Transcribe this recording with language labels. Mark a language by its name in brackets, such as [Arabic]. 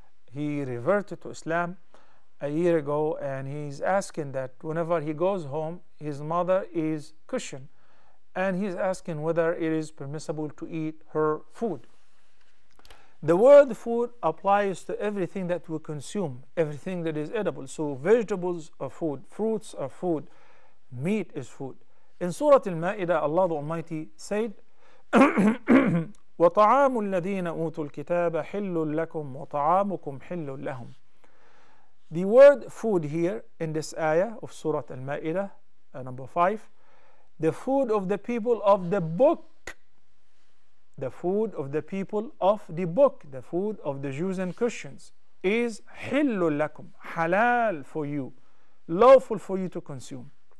[English] He reverted to Islam a year ago, and he's asking that whenever he goes home, his mother is Christian, and he's asking whether it is permissible to eat her food. The word food applies to everything that we consume, everything that is edible. So vegetables are food, fruits are food, meat is food. In Surah Al-Ma'idah, Allah the Almighty said, [Arabic] وَطَعَامُ الَّذِينَ أُوتُوا الْكِتَابَ حِلٌّ لَكُمْ وَطَعَامُكُمْ حِلٌّ لَهُمْ. [English] The word food here in this ayah of Surah Al-Ma'idah, number 5, the food of the people of the book, the food of the people of the book, the food of the Jews and Christians is [Arabic] حِلٌّ لَكُمْ, [English] halal for you, lawful for you to consume.